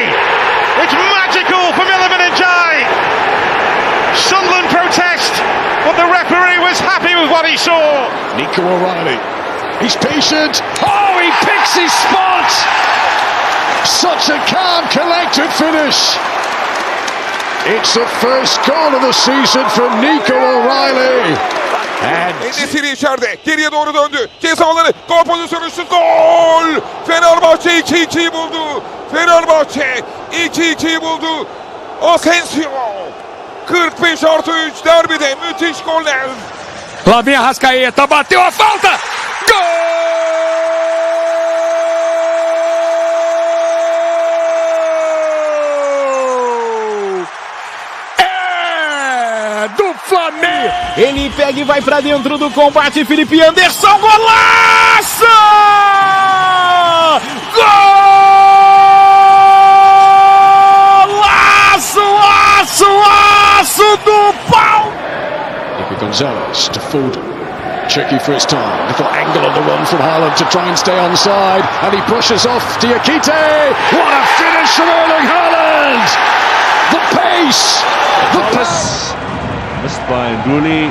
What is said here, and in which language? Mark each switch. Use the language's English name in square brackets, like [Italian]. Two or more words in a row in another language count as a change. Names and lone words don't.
[English] It's magical from Iliman Ndiaye! Sunderland protest, but the referee was happy with what he saw. Nico O'Reilly, he's patient. Oh, he picks his spot! Such a calm, collected finish. It's the first goal of the season from Nico O'Reilly. [Turkish] Endesiri içeride. Geriye doğru döndü. Ceza alanı. Gol pozisyonu şut. Gol! Fenerbahçe 2-2'yi buldu. Fenerbahçe 2-2'yi buldu. Asensio. 45+3 derbide müthiş goller. [Portuguese] Flavinho Arrascaeta bateu a falta. Gol! Do Flamengo. Ele pega e vai pra dentro do combate. Felipe Anderson, golaço! Golaço, aço do pau! [English] Nico Gonzalez to Foden. Tricky for his time. Little angle on the run from Haaland to try and stay onside. And he brushes off Diakite. What a finish from Erling Haaland! The pace! The pace! Missed by Rooney.